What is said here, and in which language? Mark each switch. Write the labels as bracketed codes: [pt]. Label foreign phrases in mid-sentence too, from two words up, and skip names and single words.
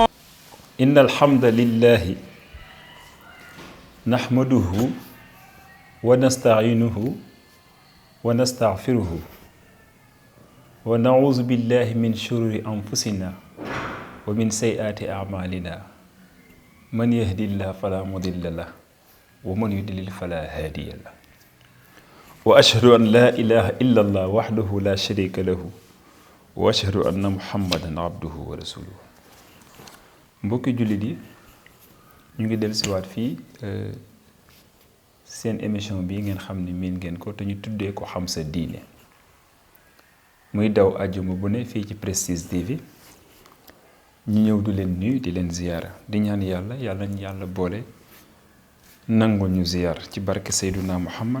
[ar] إن الحمد لله نحمده ونستعينه ونستغفره ونعوذ بالله من شرور أنفسنا ومن سيئات أعمالنا من يهدي الله فلا مضل له ومن يضلل فلا هادي له وأشهد أن لا إله إلا الله وحده لا شريك له وأشهد أن محمدا عبده ورسوله. [wo] mbokki jullit yi ñu ngi dellusiwaat fii seen émission bi ngeen xam ne miin ngeen ko te ñu tuddee ko xam sa diine muy daw àjjuma bu ne fii ci Prestige TV ñu ñëw du leen nuyu di leen ziyaara di ñaan yàlla ñu yàlla boole nangu ñu ziyaar ci barke Seyduna Muhammad.